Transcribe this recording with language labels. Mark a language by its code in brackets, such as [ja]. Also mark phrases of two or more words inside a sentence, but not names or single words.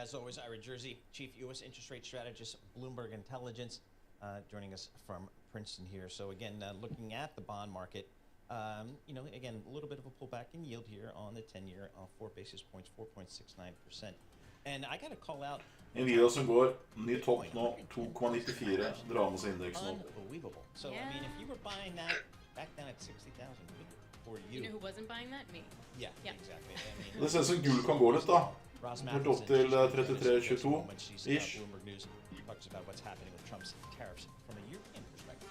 [en] As always, Ira Jersey, Chief U.S. Interest Rate Strategist, Bloomberg Intelligence, joining us from Princeton here. So again, looking at the bond market, again, a little bit of a pullback in yield here on the 10-year, 4 basis points, 4.69%. And I got to call out... [no] Nvidia som går ny topp nå, 2,94, drar med seg indeksen opp. [en] Unbelievable. So, I mean, if you were buying that back down at 60,000, You know who wasn't buying that? Me. Yeah, exactly. [no] Det ser ut som gull kan gå litt, da. Helt opp til 33,22-ish. [en] Bloomberg News talks about what's happening with Trump's tariffs from a European perspective.